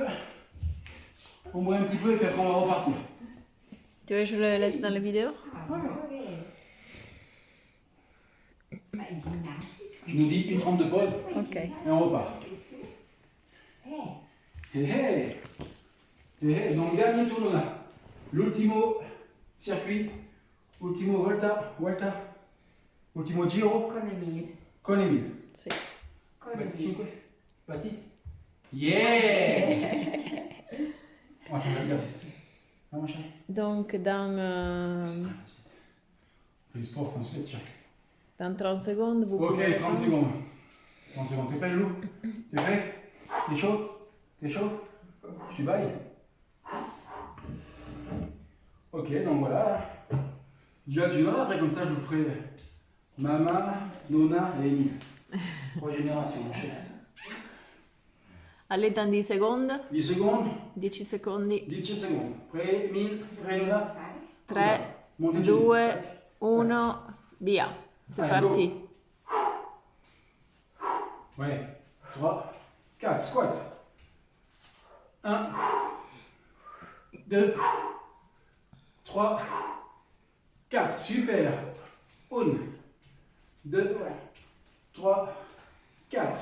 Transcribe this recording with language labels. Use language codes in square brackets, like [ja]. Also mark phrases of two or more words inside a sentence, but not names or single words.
[fr] On boit un petit peu et puis après on va repartir. Tu veux que je le laisse dans la vidéo? Tu nous dis une trempe de pause Ok. et on repart. Hey, hey. Hey, hey. Donc dernier tour, Nona. [it] L'ultimo circuit, ultimo volta, ultimo giro con Emile. Sì. Batti. [en] Yeah. [fr] On va faire l'exercice. Ah, ma chérie. Donc, dans, On fait du sport sans sucette, tiens. dans 30 secondes, vous Ok, pouvez... 30 secondes. 30 secondes. T'es prêt, Loulou? T'es prêt? T'es chaud? T'es chaud? Tu bailles? Ok, donc voilà. Déjà, tu vas. Après, comme ça, je vous ferai Mama, Nona et Emile. 3 générations, mon cher. Allez, dans 10 secondi. 10 secondes. [it] 10 secondi. [fr] 10 secondes. Prêt, Emile? Prêt, Nona? 3, [it] Montez giù. 2, 1, via. [fr] C'est Allez, go. parti. Ouais. 3, 4, squat. 1, 2, 3, 4. Super. 1, 2, 3, 4.